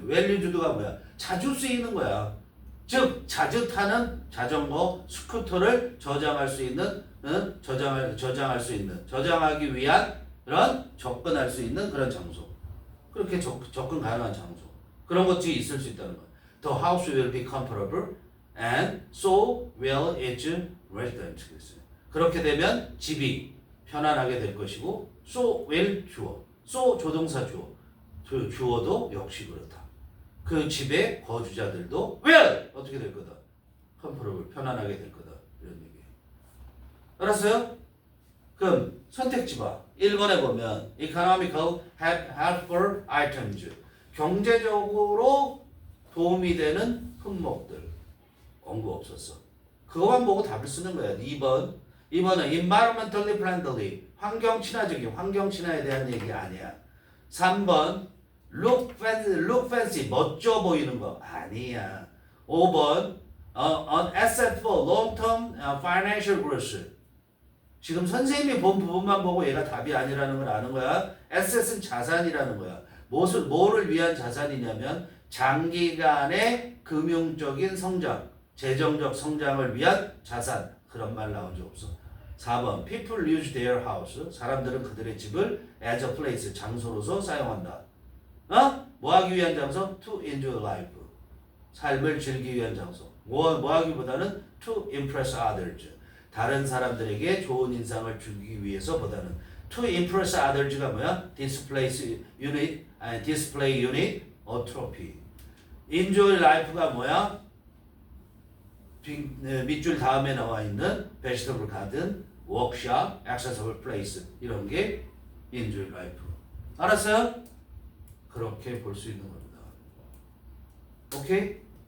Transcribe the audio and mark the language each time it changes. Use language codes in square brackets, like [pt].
[ko] well used가 뭐야? 자주 쓰이는 거야. 즉 자주 타는 자전거, 스쿠터를 저장할 수 있는 저장할 수 있는 저장하기 위한 그런 접근할 수 있는 그런 장소. 그렇게 접근 가능한 장소. 그런 것들이 있을 수 있다는 거야. [en] The house will be comfortable and so will its resident. [ko] 그렇게 되면 집이 편안하게 될 것이고 [en] so will [ko] 주어. so 조동사 주어. 주어도 역시 그렇다. 그 집의 거주자들도 will 어떻게 될 거다? comfortable 편안하게 될 거다. 이런 얘기예요. 알았어요? 그럼 선택지 봐. 1번에 보면 [en] economical helpful items [ko] 경제적으로 도움이 되는 품목들 언급 없었어. 그거만 보고 답을 쓰는 거야. 2번은 [en] environmentally friendly [ko] 환경 친화적인 환경 친화에 대한 얘기 아니야. 3번 [en] look fancy [ko] 멋져 보이는 거 아니야. 5번 [en] an asset for long-term financial growth [ko] 지금 선생님이 본 부분만 보고 얘가 답이 아니라는 걸 아는 거야. asset은 자산이라는 거야. 뭐를 위한 자산이냐면 장기간의 금융적인 성장, 재정적 성장을 위한 자산. 그런 말 나온 적 없어. 4번 [en] people use their house [ko] 사람들은 그들의 집을 [en] as a place [ko] 장소로서 사용한다. 뭐 하기 위한 장소? [en] to enjoy life [ko] 삶을 즐기기 위한 장소. 뭐 하기보다는 [en] to impress others [ko] 다른 사람들에게 좋은 인상을 주기 위해서보다는 to impress others가 뭐야? [en] display unit, or trophy. [ko] enjoy life가 뭐야? 밑줄 다음에 나와 있는 vegetable garden, workshop, accessible place 이런 게 enjoy life. 알았어요? 그렇게 볼 수 있는 겁니다. 오케이?